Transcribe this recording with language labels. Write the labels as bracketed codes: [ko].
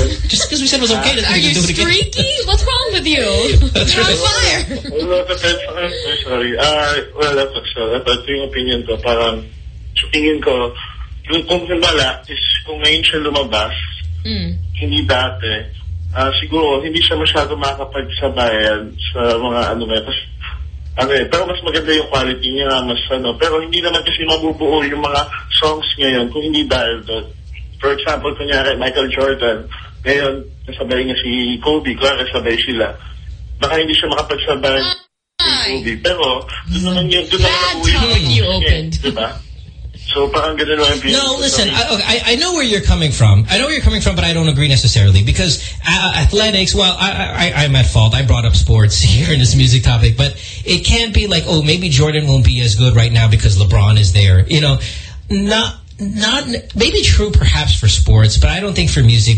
[en] Just because we said it was okay, are you streaky? What's wrong with you? That's you're right. On fire. Well, I'm sorry. Well, that's so. That's my opinion. [tl] To parang, sa tingin ko, yung kung Himala, is kung ngayon siya lumabas, hindi dati, siguro hindi siya masyado makapag sa bayan sa mga ano may kasi. Okay, pero mas maganda yung quality niya, mas ano, pero hindi naman kasi mabubuo yung mga songs ngayon kung hindi dahil doon. [en] For example, [tl] kunyari, Michael Jordan, ngayon, nasabay niya si Kobe, kung nasabay sila, baka hindi siya makapagsabay si Kobe, pero doon naman yung doon naman mabuo yung mga songs ngayon, diba? So, [en] no, listen, I know where you're coming from. I know where you're coming from, but I don't agree necessarily. Because athletics, well, I'm at fault. I brought up sports here in this music topic. But it can't be like, oh, maybe Jordan won't be as good right now because LeBron is there. You know, not maybe true perhaps for sports, but I don't think for music.